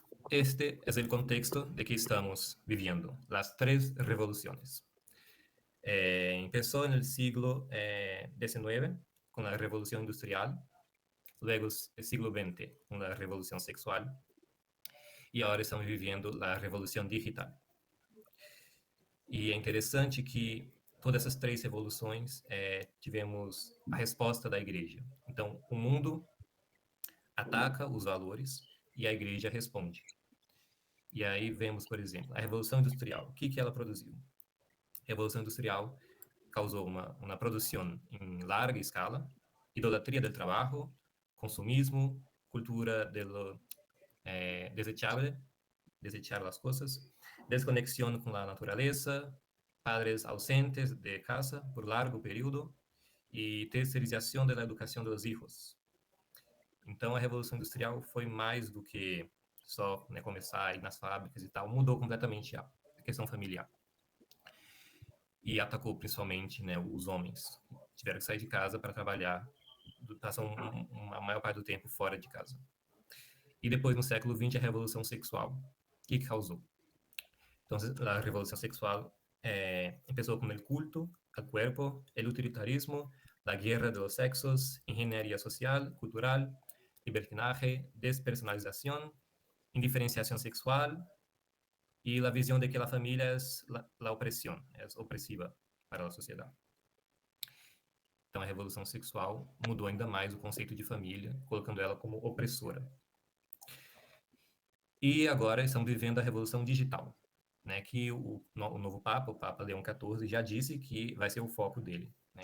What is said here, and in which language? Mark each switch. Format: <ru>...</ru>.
<es>Este es el contexto de que estamos viviendo, las 3 revoluciones. Empezó en el siglo XIX con la revolución industrial, luego el siglo XX con la revolución sexual,</es> <pt>e agora estamos vivendo a revolução digital. E é interessante que todas essas 3 revoluções tivemos a resposta da igreja. Então, o mundo ataca os valores e a igreja responde. E aí vemos, por exemplo, a Revolução Industrial. O que ela produziu? A Revolução Industrial causou uma produção em larga escala, idolatria do trabalho, consumismo, cultura do desechar as coisas,</pt> <es>desconexión con la naturaleza, padres ausentes de casa por largo período</es> <pt>e terceirização da educação dos hijos. Então, a Revolução Industrial foi mais do que só, né, começar a ir nas fábricas e tal, mudou completamente a questão familiar. E atacou principalmente, né, os homens, que tiveram que sair de casa para trabalhar, passam a maior parte do tempo fora de casa. E depois, no século XX, a Revolução Sexual. O que causou?</pt> <es>Entonces, la revolución sexual empezó con el culto al cuerpo, el utilitarismo, la guerra de los sexos, ingeniería social, cultural, libertinaje, despersonalización, indiferenciación sexual y la visión de que la familia es la opresión, es opresiva</es> <pt>para a sociedade. Então, a revolução sexual mudou ainda mais o conceito de família, colocando ela como opressora. E agora estamos vivendo a revolução digital, né, que o novo Papa, o Papa Leão XIV, já disse que vai ser o foco dele. Né?</pt>